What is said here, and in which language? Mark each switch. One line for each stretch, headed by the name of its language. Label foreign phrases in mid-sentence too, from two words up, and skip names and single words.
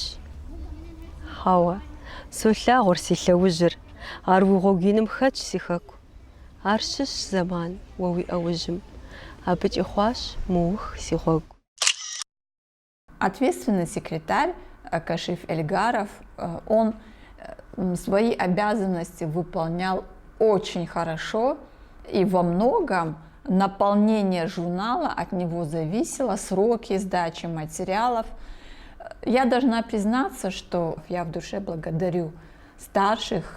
Kabardian: Хьэуэ, солъагъуэр си лъэужьыр, ар уи гъуэгу иным хэтщ си хэку. Ар щыщ зэман уэ уи ӏэужьым. Абы кӏыхъуащ мыух си гъуэгу.
Russian: Ответственный секретарь Кашиф Эльгаров, он свои обязанности выполнял очень хорошо, и во многом наполнение журнала от него зависело, сроки сдачи материалов. Я должна признаться, что я в душе благодарю старших.